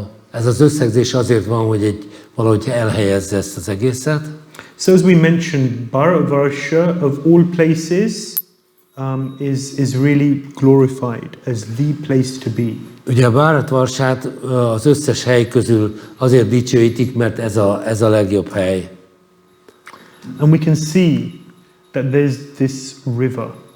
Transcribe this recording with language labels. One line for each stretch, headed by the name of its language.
Hungarian: Ez az összegzés azért van, hogy valahogy elhelyezze ezt az egészet.
English: So as we mentioned, Bharatvarsha of all places is really glorified as the place to be.
Hungarian: Ugye a Bharatvarsát az összes hely közül azért dicsőítik, mert ez a legjobb hely.
English: And we can see that there's this river.